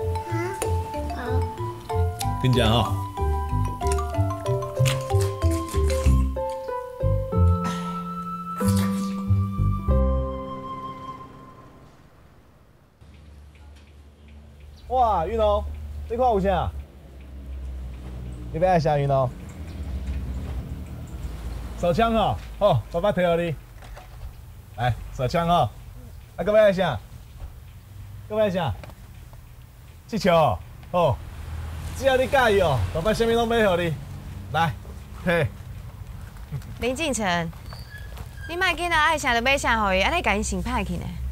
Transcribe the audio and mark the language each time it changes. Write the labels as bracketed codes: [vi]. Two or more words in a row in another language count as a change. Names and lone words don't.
[nan] 好。跟你讲哦。 哇，云龙，这块有啥？你要爱啥云龙？手枪哦，好，爸爸摕互你。来，手枪哦。啊，搁要爱啥？搁要爱啥？气球哦，好，只要你介意哦，爸爸啥物拢买互你。来，摕。林敬成，你莫囡仔爱啥就买啥互伊，安尼甲因想歹去呢。